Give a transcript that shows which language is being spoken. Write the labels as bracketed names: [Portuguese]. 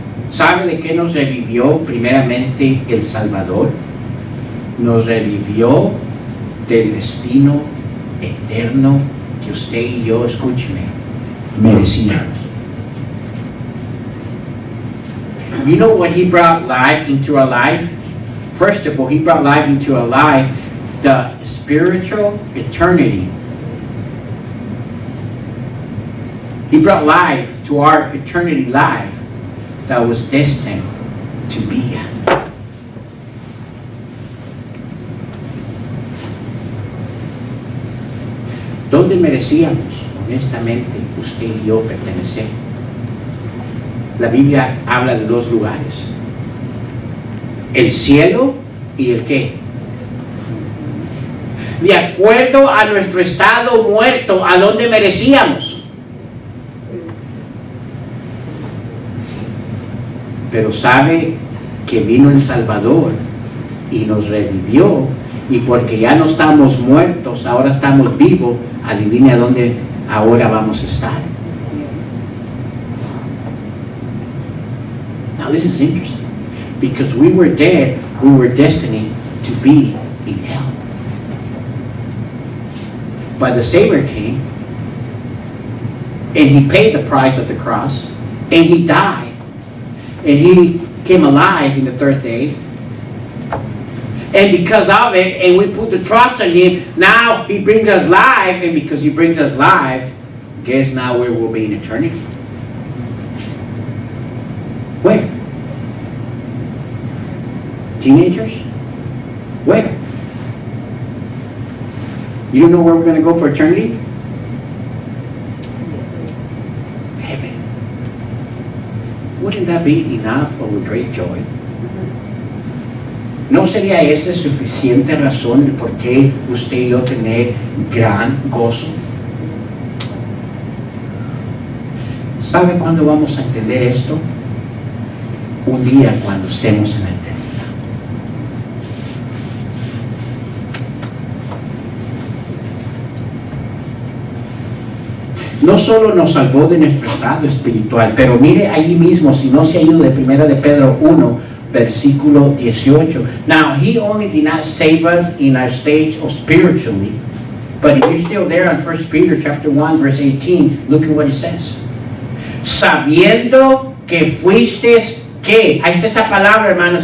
[Spanish] ¿Sabe de qué nos revivió primeramente el Salvador? Nos revivió del destino eterno que usted y yo, escúcheme, merecíamos. [English] You know what he brought life into our life? First of all, he brought life into our life, the spiritual eternity. He brought life to our eternity life that was destined to be. [Spanish] ¿Dónde merecíamos, honestamente, usted y yo pertenecer? La Biblia habla de dos lugares: el cielo y el qué. De acuerdo a nuestro estado muerto, ¿a dónde merecíamos? Pero sabe que vino el Salvador y nos revivió, y porque ya no estamos muertos, ahora estamos vivos. Adivine a dónde ahora vamos a estar. [English] Now this is interesting, because we were dead, we were destined to be in hell. But the Savior came, and He paid the price of the cross, and He died, and He came alive in the third day. And because of it, and we put the trust in Him, now He brings us life, and because He brings us life, guess now where we'll be in eternity? Where? Teenagers? Where? You don't know where we're going to go for eternity? Heaven. Wouldn't that be enough of a great joy? [Spanish] ¿No sería esa suficiente razón por qué usted y yo tener gran gozo? ¿Sabe cuándo vamos a entender esto? Un día cuando estemos en la eternidad. No solo nos salvó de nuestro estado espiritual, pero mire allí mismo, si no se ha ido de Primera de Pedro 1, versículo 18. [English] Now, He only did not save us in our stage of spiritually. But if you're still there on 1 Peter chapter 1, verse 18, look at what it says. [Spanish] Sabiendo que fuisteis, ¿qué? Ahí está esa palabra, hermanos.